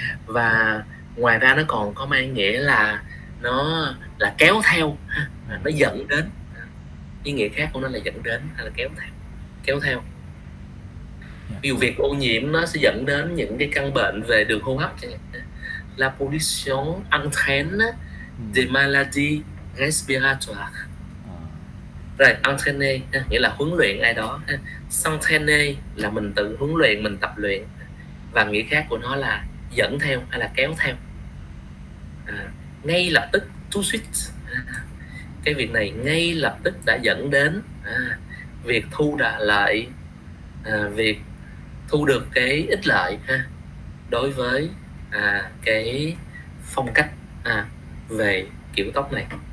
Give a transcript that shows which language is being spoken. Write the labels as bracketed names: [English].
[Vietnamese] Và ngoài ra nó còn có mang nghĩa là nó là kéo theo ha, nó dẫn đến. Ý nghĩa khác của nó là dẫn đến hay là kéo theo. Ví dụ việc ô nhiễm nó sẽ dẫn đến những cái căn bệnh về đường hô hấp chẳng hạn. [French] La pollution entraîne des maladies respiratoires. [Vietnamese] Rồi, entraîner nghĩa là huấn luyện ai đó. S'entraîner là mình tự huấn luyện, mình tập luyện. Và nghĩa khác của nó là dẫn theo hay là kéo theo. Ngay lập tức, [French] tout suite. [Vietnamese] Cái việc này ngay lập tức đã dẫn đến việc thu lợi, việc thu được cái ích lợi đối với cái phong cách về kiểu tóc này.